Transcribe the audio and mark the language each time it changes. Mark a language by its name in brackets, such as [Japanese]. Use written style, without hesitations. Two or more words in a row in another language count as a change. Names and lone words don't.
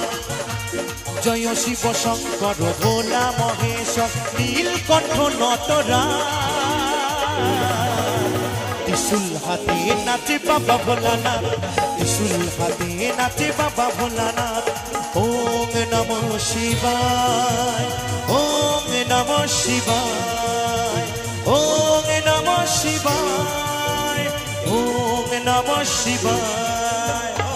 [Bhojpuri] जय शिव शंकर भोला महेश्वर। नीलकंठ नटराज त्रिशूल हाथे नाचे बाबा भोलानाथ। त्रिशूल हाथे नाचे बाबा भोलानाथ। [Sanskrit] ओम नमः शिवाय। ओम नमः शिवाय। ओम नमः शिवाय। ओम नमः शिवाय।